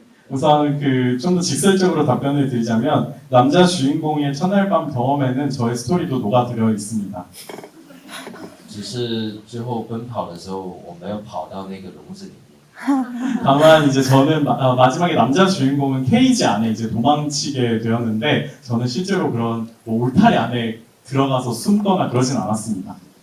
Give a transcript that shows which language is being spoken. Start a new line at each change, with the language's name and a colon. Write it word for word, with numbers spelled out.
Korean: 우선 그 좀 더 직설적으로 답변을 드리자면 남자 주인공의 첫날밤 경험에는 저의 스토리도 녹아들어 있습니다.
Chinese: 只是之后奔跑的时候，我们要跑到那个笼子里面。
Korean: 다만 이제 저는 마, 아, 마지막에 남자 주인공은 케이지 안에 이제 도망치게 되었는데 저는 실제로 그런 뭐 울타리 안에 들어가서 숨거나 그러진 않았습니다.